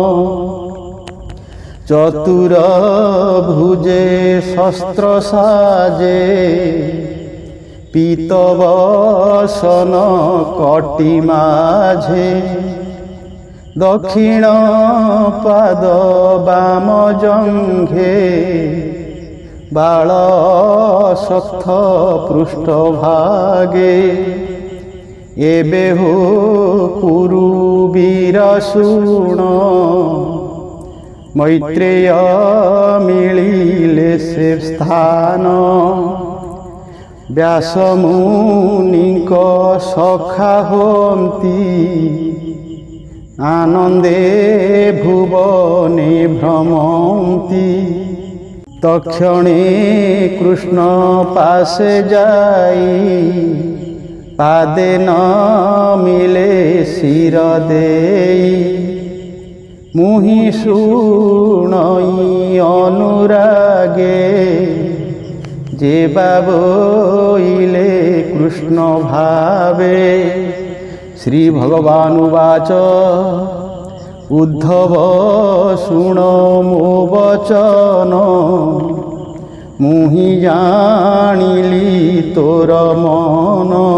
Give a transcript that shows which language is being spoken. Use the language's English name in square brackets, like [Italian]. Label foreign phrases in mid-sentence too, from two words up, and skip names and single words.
[Odia] ଚତୁର ଭୁଜେ ଶସ୍ତ୍ର ସାଜେ ପୀତବସନ କଟୀ ମାଝେ। ଦକ୍ଷିଣ ପାଦ ବାମ ଜଂଘେ ବାଲ ସତ୍ଥ ପୃଷ୍ଠ ଭାଗେ। ଏବେ ହୋ କୁରୁ ବୀର ଶୁଣ ମୈତ୍ରେୟ ମିଳିଲେ ସେ ସ୍ଥାନ। ବ୍ୟାସ ମୁନିକ ସଖା ହୋନ୍ତି ଆନନ୍ଦେ ଭୁବନେ ଭ୍ରମନ୍ତି। ତକ୍ଷଣେ କୃଷ୍ଣ ପାଶେ ଯାଇ ପାଦେ ନ ମିଳେ ଶିର ଦେଇ। ମୁହିଁ ଶୁଣଇ ଅନୁରାଗେ ଯେ ବାବଇଲେ କୃଷ୍ଣ ଭାବେ। ଶ୍ରୀ ଭଗବାନ ଉବାଚ ଉଦ୍ଧବ ଶୁଣ ମୋ ବଚନ ମୁହିଁ ଜାଣିଲି ତୋର ମନ।